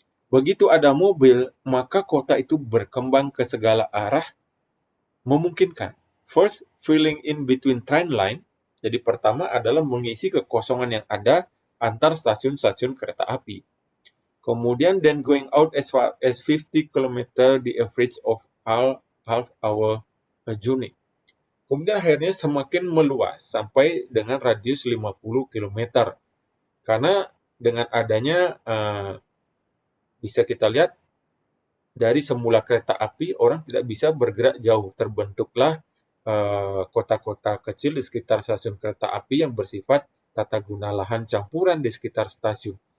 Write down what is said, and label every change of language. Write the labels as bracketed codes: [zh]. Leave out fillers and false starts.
[id] Begitu ada mobil, maka kota itu berkembang ke segala arah, memungkinkan. [en] First, filling in between train line. [id] Jadi pertama adalah mengisi kekosongan yang ada antar stasiun-stasiun kereta api. [en] Kemudian then going out as far as 50 km the average of half hour journey. [id] Kemudian akhirnya semakin meluas sampai dengan radius 50 km. Karena dengan adanya bisa kita lihat dari semula kereta api orang tidak bisa bergerak jauh, terbentuklah kota-kota kecil di sekitar stasiun kereta api yang bersifat tata guna lahan campuran di sekitar stasiun.